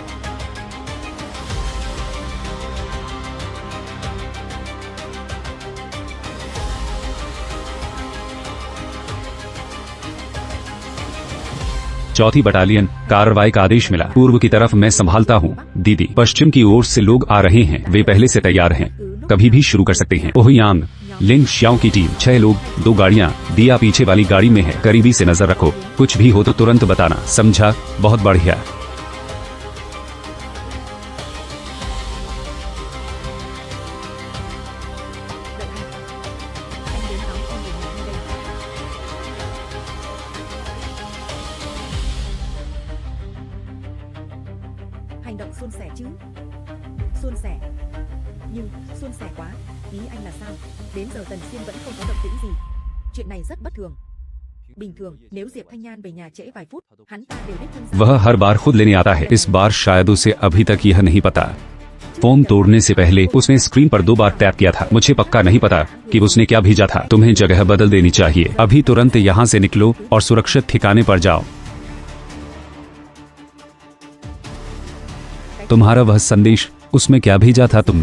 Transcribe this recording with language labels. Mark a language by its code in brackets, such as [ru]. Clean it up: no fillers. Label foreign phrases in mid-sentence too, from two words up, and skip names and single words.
[hi] चौथी बटालियन, कार्रवाई का आदेश मिला। पूर्व की तरफ मैं संभालता हूँ। दीदी, पश्चिम की ओर से लोग आ रहे हैं। वे पहले से तैयार हैं, कभी भी शुरू कर सकते हैं। ओह यांग, लिंग शियाओ की टीम 6 लोग, 2 गाड़ियाँ। दिया पीछे वाली गाड़ी में है। करीबी से नजर रखो, कुछ भी हो तो तुरंत बताना, समझा? बहुत बढ़िया। [vi] Anh đến đón con về nhà ngay đây. Hành động suôn sẻ chứ? Suôn sẻ. Nhưng suôn sẻ quá. Ý anh là sao? Đến giờ Tần Xuyên vẫn không có động tĩnh gì. Chuyện này rất bất thường. Bình thường, nếu Diệp Thanh Nhan về nhà trễ vài phút, hắn ta đều đích thân ra. [hi] वह हर बार खुद लेने आता है। इस बार शायद उसे अभी तक यह नहीं पता। फोन तोड़ने से पहले उसने स्क्रीन पर 2 बार टैप किया था। मुझे पक्का नहीं पता कि उसने क्या भेजा था। तुम्हें जगह बदल देनी चाहिए। अभी तुरंत यहाँ से निकलो और सुरक्षित ठिकाने पर जाओ। तुम्हारा वह संदेश, उसमें क्या भेजा था तुमने?